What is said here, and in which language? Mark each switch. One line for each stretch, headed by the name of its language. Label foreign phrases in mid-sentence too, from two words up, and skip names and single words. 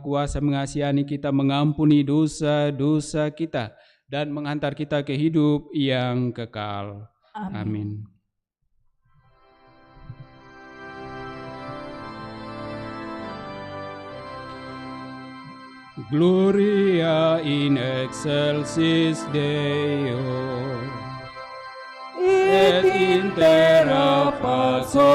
Indonesian: Kuasa mengasihani kita, mengampuni dosa-dosa kita, dan menghantar kita ke hidup yang kekal. Amin.
Latin: Gloria in excelsis Deo, et in terra pax